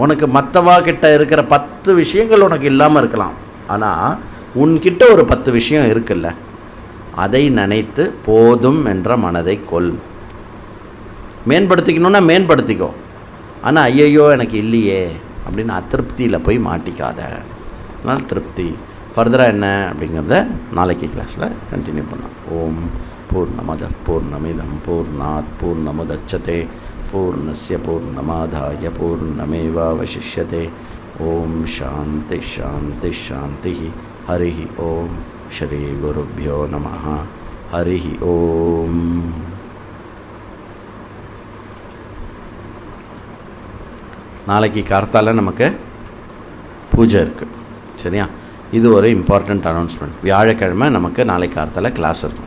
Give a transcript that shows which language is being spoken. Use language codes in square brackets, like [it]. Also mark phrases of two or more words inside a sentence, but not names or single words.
[ta] உனக்கு மற்றவா கிட்ட இருக்கிற 10 விஷயங்கள் உனக்கு இல்லாமல் இருக்கலாம், ஆனால் உன்கிட்ட ஒரு 10 விஷயம் இருக்குல்ல, அதை நினைத்து போதும் என்ற மனதை கொள். மேம்படுத்திக்கணுன்னா மேம்படுத்திக்கோ, ஆனால் ஐயையோ எனக்கு இல்லையே அப்படின்னு அதிருப்தியில் போய் மாட்டிக்காத. அதனால் திருப்தி. ஃபர்தராக என்ன அப்படிங்கிறத நாளைக்கு கிளாஸில் கண்டினியூ பண்ணலாம். [sa] ॐ पूर्णमदः पूर्णमिदं पूर्णात् पूर्णमुदच्यते पूर्णस्य पूर्णमादाय पूर्णमेवावशिष्यते. ॐ शान्ति शान्ति शान्ति. हरि ॐ। श्री गुरुभ्यो नमः. हरि ॐ. [ta] நாளைக்கு கார்த்தால நமக்கு பூஜை இருக்குது, சரியா? இது ஒரு [en] important announcement. [ta] வியாழக்கிழமை நமக்கு நாளைக்கு கார்த்தால கிளாஸ் இருக்கும்.